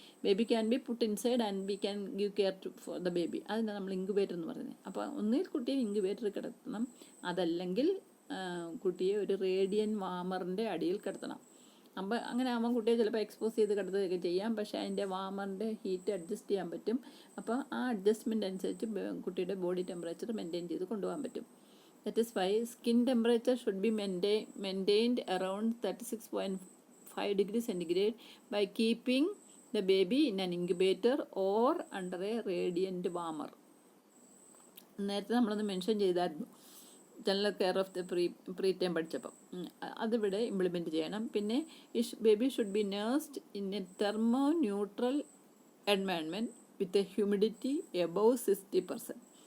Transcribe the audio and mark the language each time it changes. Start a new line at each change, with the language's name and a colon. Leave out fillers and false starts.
English: Baby can be put inside and we can give care for the baby.
Malayalam: അതിനാണ് നമ്മൾ incubator എന്ന് പറയുന്നത്. അപ്പോൾ ഒന്നിൽ കുട്ടിയെ ഇൻക്യുബേറ്ററിൽ കിടത്തണം, അതല്ലെങ്കിൽ കുട്ടിയെ ഒരു റേഡിയൻ വാമറിൻ്റെ അടിയിൽ കിടത്തണം. അപ്പോൾ അങ്ങനെ ആകുമ്പോൾ കുട്ടിയെ ചിലപ്പോൾ എക്സ്പോസ് ചെയ്ത് കിടത്തുകയൊക്കെ ചെയ്യാം, പക്ഷേ അതിൻ്റെ വാമറിൻ്റെ ഹീറ്റ് അഡ്ജസ്റ്റ് ചെയ്യാൻ പറ്റും. അപ്പോൾ ആ അഡ്ജസ്റ്റ്മെൻ്റ് അനുസരിച്ച് കുട്ടിയുടെ ബോഡി ടെമ്പറേച്ചർ മെയിൻറ്റെയിൻ ചെയ്ത് കൊണ്ടുപോകാൻ പറ്റും.
English: That is why skin temperature should be maintained around 36.5 degrees centigrade by keeping the baby in an incubator or under a radiant warmer.
Malayalam: നേരത്തെ നമ്മളൊന്ന് മെൻഷൻ ചെയ്തായിരുന്നു
English: general care of the preterm
Malayalam: പഠിച്ചപ്പം. അതിവിടെ implement ചെയ്യണം. പിന്നെ
English: Baby should be nursed in a thermoneutral environment with a humidity above 60%.